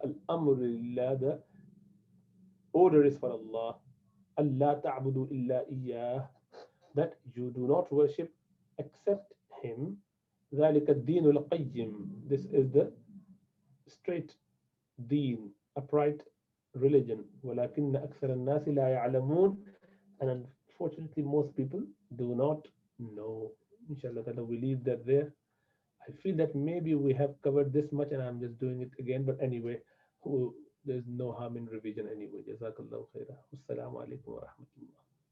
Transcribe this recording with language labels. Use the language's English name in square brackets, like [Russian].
[Arabic] Al-amru lillah, [English] the order is for Allah. [Arabic] Allah ta'budu illa iyyah, [English] that you do not worship except Him. [Arabic] ذلك الدين القيم. [English] This is the straight deen, upright religion. [Arabic] ولكن أكثر الناس لا يعلمون. [English] And unfortunately most people do not know. Inshallah ta'ala, we leave that there. I feel that maybe we have covered this much and I'm just doing it again, but anyway, there's no harm in revision anyway. [Arabic] Jazakallahu khairah. Wassalamu alaikum wa rahmatullah.